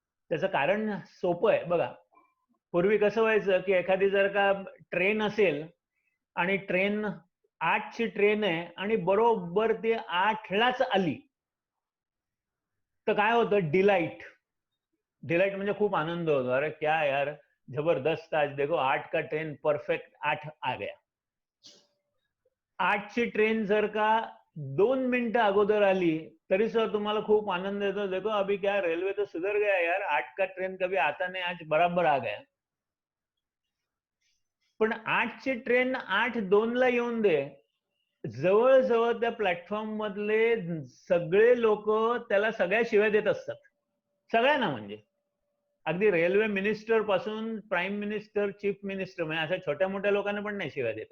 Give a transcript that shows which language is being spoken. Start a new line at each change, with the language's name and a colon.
Marathi: त्याचं कारण सोपं आहे बघा. पूर्वी कसं व्हायचं की एखादी जर का ट्रेन असेल आणि ट्रेन 8ची ट्रेन आहे आणि बरोबर ते 8लाच आली तर काय होतं, डिलाइट म्हणजे खूप आनंद होतो.
Hindi: अरे क्या यार, जबरदस्त, आज देखो 8 का ट्रेन परफेक्ट 8 आ गया.
Marathi: 8ची ट्रेन जर का 2 मिनिटं अगोदर आली तरी सुद्धा तुम्हाला खूप आनंद येतो.
Hindi: देखो अभी क्या रेल्वे तो सुधर गया यार, 8 का ट्रेन कभी आता नहीं, आज बराबर आ गया.
Marathi: पण 8ची ट्रेन 8:02ला येऊन दे, जवळजवळ त्या प्लॅटफॉर्म मधले सगळे लोक त्याला सगळ्या शिव्या देत असतात, सगळ्यांना. म्हणजे अगदी रेल्वे मिनिस्टर पासून प्राईम मिनिस्टर, चीफ मिनिस्टर, म्हणजे अशा छोट्या मोठ्या लोकांना पण नाही शिव्या देत.